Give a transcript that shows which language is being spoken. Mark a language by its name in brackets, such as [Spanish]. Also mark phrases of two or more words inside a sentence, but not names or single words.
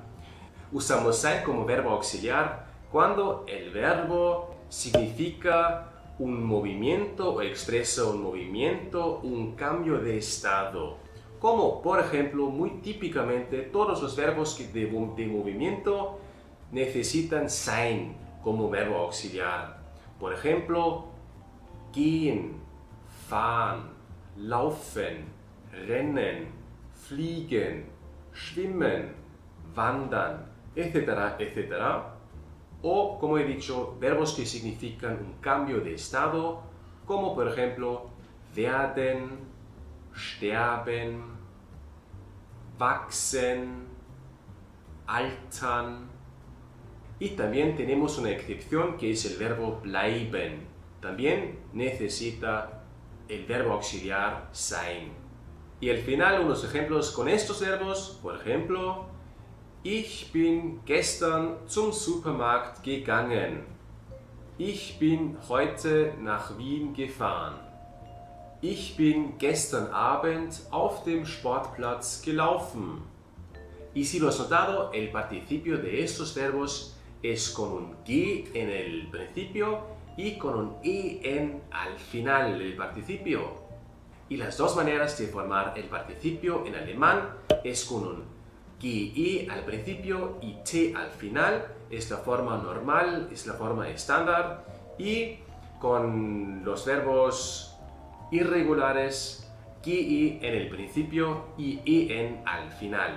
[Spanish] Usamos sein como verbo auxiliar cuando el verbo significa un movimiento o expresa un movimiento, un cambio de estado. Como, por ejemplo, muy típicamente todos los verbos de movimiento necesitan sein como verbo auxiliar. Por ejemplo, [German] gehen, fahren, laufen, rennen, fliegen, schwimmen, wandern, [Spanish] etcétera, etcétera. O, como he dicho, verbos que significan un cambio de estado, como por ejemplo, [German] werden, sterben, wachsen, altern. [Spanish] Y también tenemos una excepción que es el verbo bleiben. También necesita el verbo auxiliar sein. Y al final unos ejemplos con estos verbos, por ejemplo, [German] ich bin gestern zum Supermarkt gegangen. Ich bin heute nach Wien gefahren. Ich bin gestern Abend auf dem Sportplatz gelaufen. [Spanish] Y si lo has notado, el participio de estos verbos es con un G en el principio y con un EN al final del participio. Y las dos maneras de formar el participio en alemán es con un GE al principio y T al final, es la forma normal, es la forma estándar, y con los verbos irregulares, GE en el principio y EN al final.